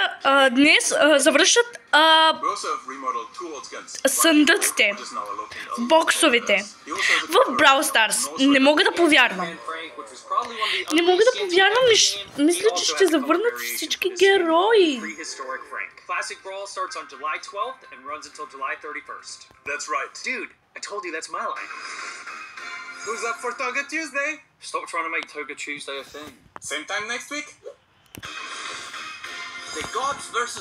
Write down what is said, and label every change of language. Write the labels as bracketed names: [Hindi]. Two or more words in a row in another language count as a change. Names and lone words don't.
[Bulgarian] днес завършат съндъците, боксовете в Brawl Stars. Не мога да повярвам. Не мога да повярвам, мисля, че ще завърнат всички герои. [English] Classic Brawl starts on July 12th and runs until July 31st. That's right. Dude, I told you that's my line. Who's up for Toga Tuesday? Stop trying to make Toga Tuesday a thing. Same time next week? The Gods vs.